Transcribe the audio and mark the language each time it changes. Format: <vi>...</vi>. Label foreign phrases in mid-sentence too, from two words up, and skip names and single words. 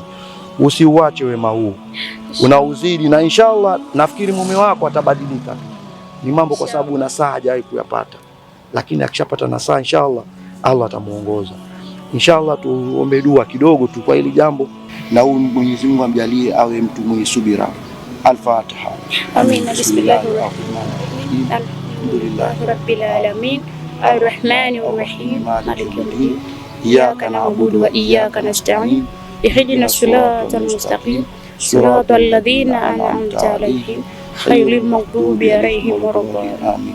<sw>Usiuache wema huu, unauzidi, na inshallah nafikiri mume wako atabadilika. Ni mambo kwa sababu nasaha hajawahi kuyapata, lakini akishapata nasaha inshallah Allah atamuongoza. Inshallah tuombe dua kidogo tu kwa hili jambo, na Mwenyezi Mungu amjalie awe mtu mwenye subira. Al-Fatiha. Amin.</sw> <ar>بسم الله الرحمن الرحيم الحمد لله رب العالمين. الرحمن الرحيم مالك يوم الدين. إياك نعبد وإياك نستعين. اهدنا الصراط المستقيم صراط الذين أنعمت عليهم غير المغضوب عليهم ولا الضالين.</ar>